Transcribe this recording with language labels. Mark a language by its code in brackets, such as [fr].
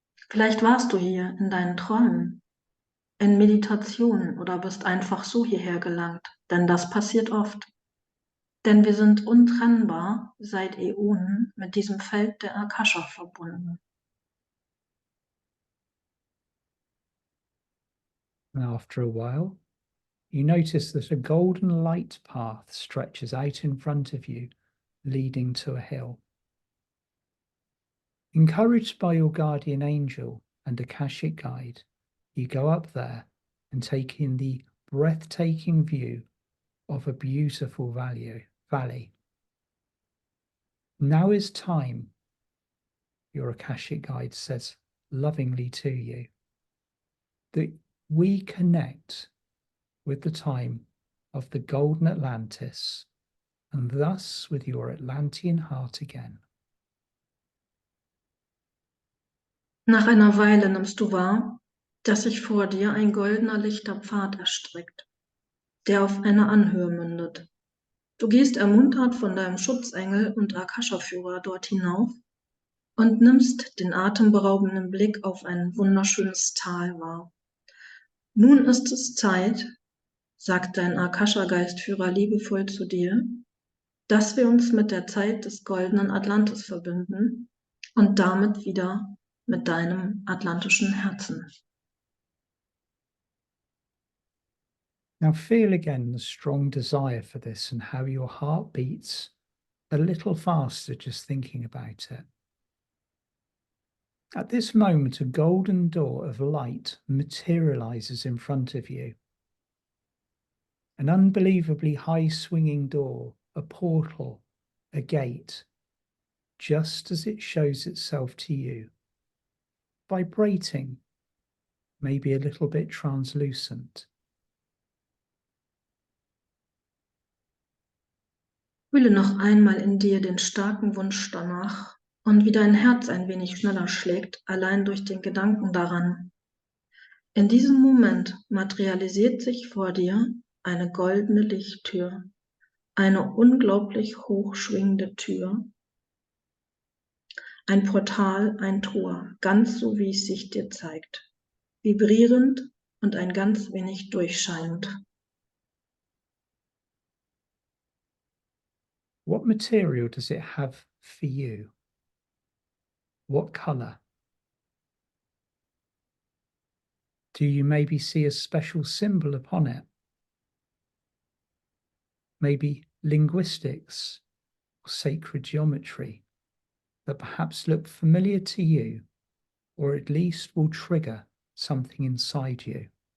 [de] Vielleicht warst du hier in deinen Träumen, in Meditationen oder bist einfach so hierher gelangt, denn das passiert oft. Denn wir sind untrennbar seit Äonen mit diesem Feld der Akasha verbunden. [en] And after a while, you notice that a golden light path stretches out in front of you, leading to a hill. Encouraged by your guardian angel and Akashic guide, you go up there and take in the breathtaking view of a beautiful valley. Now is time, your Akashic guide says lovingly to you, that we connect with the time of the golden Atlantis and thus with your Atlantean heart again. [de] Nach einer Weile nimmst du wahr, dass sich vor dir ein goldener lichter Pfad erstreckt, der auf eine Anhöhe mündet. Du gehst ermuntert von deinem Schutzengel und Akasha-Führer dort hinauf und nimmst den atemberaubenden Blick auf ein wunderschönes Tal wahr. Nun ist es Zeit, sagt dein Akasha-Geistführer liebevoll zu dir, dass wir uns mit der Zeit des goldenen Atlantis verbinden und damit wieder mit deinem atlantischen Herzen. [en] Now feel again the strong desire for this and how your heart beats a little faster just thinking about it. At this moment, a golden door of light materializes in front of you. An unbelievably high swinging door, a portal, a gate, just as it shows itself to you, vibrating, maybe a little bit translucent. [de] Fühle noch einmal in dir den starken Wunsch danach und wie dein Herz ein wenig schneller schlägt, allein durch den Gedanken daran. In diesem Moment materialisiert sich vor dir eine goldene Lichttür, eine unglaublich hochschwingende Tür, ein Portal, ein Tor, ganz so wie es sich dir zeigt, vibrierend und ein ganz wenig durchscheinend. [en] What material does it have for you? What color? Do you maybe see a special symbol upon it? Maybe linguistics or sacred geometry that perhaps look familiar to you, or at least will trigger something inside you.